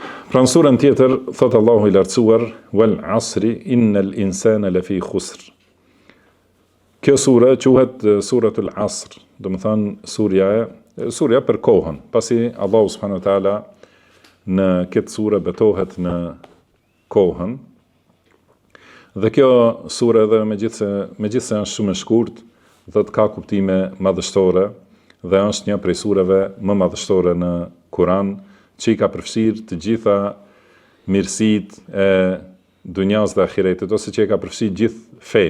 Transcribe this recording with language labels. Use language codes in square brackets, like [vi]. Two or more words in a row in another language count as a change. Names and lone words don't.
[sq] Pra në surën tjetër, thotë Allahu i lartësuar, [ar] والعصر، إن الإنسان لفي خسر. [sq] Kjo sura quhet suratul Asr, do më thënë surja për kohën, pasi Allahu [ar] سبحانه وتعالى [sq] në këtë sura betohet në kohën. Dhe kjo sura edhe megjithse është shumë e shkurt, dhe ka kuptime madhështore dhe është një prej sureve më madhështore në Kur'an, që i ka përfshirë të gjitha mirësitë e dunjas dhe ahiretit, ose që i ka përfshirë gjithë fenë.